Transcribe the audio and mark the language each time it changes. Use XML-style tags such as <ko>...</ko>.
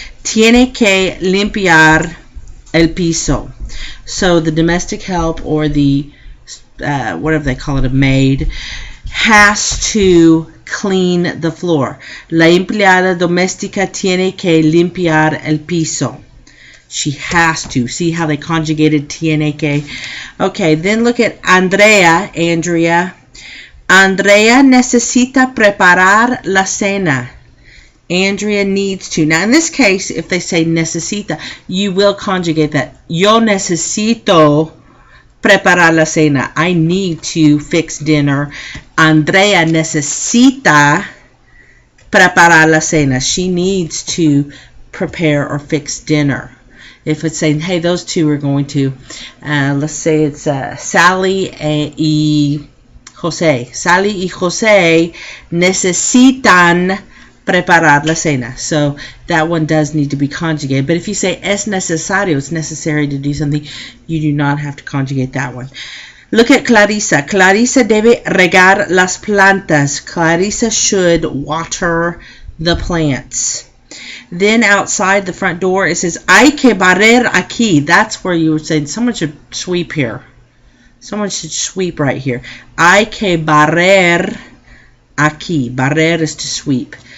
<es>Tiene que limpiar el piso.</es> <en>So the domestic help, or the whatever they call it, a maid, has to clean the floor.</en> <es>La empleada doméstica tiene que limpiar el piso.</es> <en>She has to. See how they conjugated</en> <es>tiene que?</es> <en>Okay, then look at Andrea.</en> <es>Andrea necesita preparar la cena.</es> <en>Andrea needs to. Now in this case, if they say necesita, you will conjugate that.</en> <es>Yo necesito preparar la cena.</es> <en>I need to fix dinner.</en> <es>Andrea necesita preparar la cena.</es> <en>She needs to prepare or fix dinner. If it's saying, hey, those two are going to, let's say it's Sally y Jose.</en> <es>Sally y Jose necesitan preparar la cena.</es> <en>So that one does need to be conjugated. But if you say</en> <es>es necesario,</es> <en>it's necessary to do something, you do not have to conjugate that one. Look at Clarisa.</en> <es>Clarisa debe regar las plantas.</es> <en>Clarisa should water the plants. Then outside the front door, it says,</en> <es>hay que barrer aquí.</es> <en>That's where you would say someone should sweep here. Someone should sweep right here.</en> <es>Hay que barrer aquí. Barrer</es> <en>is to sweep.</en>